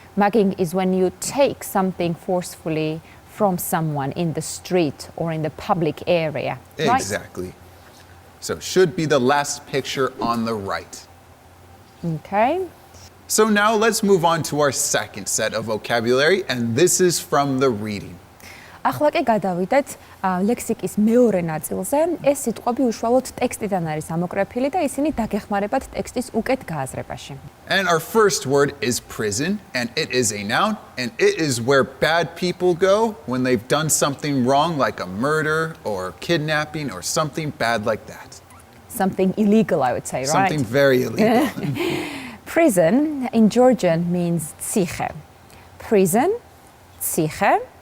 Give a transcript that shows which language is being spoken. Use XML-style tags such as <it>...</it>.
<en>Mugging is when you take something forcefully from someone in the street or in the public area. Right? Exactly. So should be the last picture on the right. Okay. So now let's move on to our second set of vocabulary, and this is from the reading.</en> <ka>ახლა კი გადავიდეთ ლექსიკის მეორე ნაწილზე. ეს სიტყვები უშუალოდ ტექსტიდან არის ამოკრეფილი და ისინი დაგეხმარებათ ტექსტის უკეთ გააზრებაში.</ka> <en>And our first word is prison, and it is a noun, and it is where bad people go when they've done something wrong, like a murder or kidnapping or something bad like that. Something illegal, I would say, right? Something very illegal. Prison in Georgian means tsiche. Prison, tsiche.</en>